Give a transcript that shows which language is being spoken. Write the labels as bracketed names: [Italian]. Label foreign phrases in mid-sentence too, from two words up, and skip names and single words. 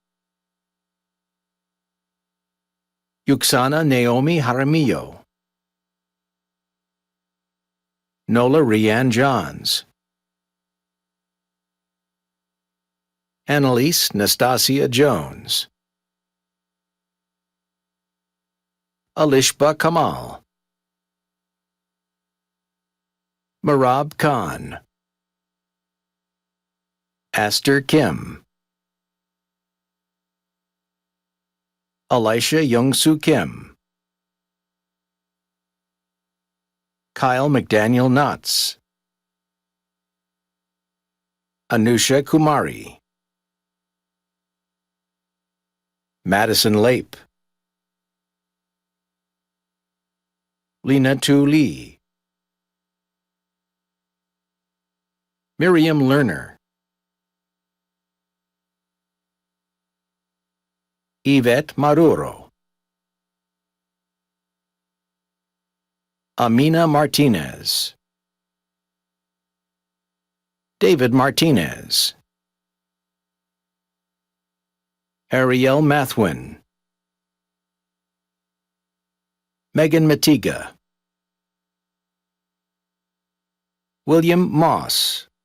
[English] Yuksana Naomi Jaramillo. Nola Rianne Johns. Annalise Nastasia Jones. Alishba Kamal. Marab Khan. Aster Kim. Elisha Youngsu Kim. Kyle McDaniel Knotts. Anusha Kumari. Madison Lape. Lena Tu Lee. Miriam Lerner. Yvette Maduro. Amina Martinez. David Martinez. Ariel Mathwin. Megan Matiga. William Moss.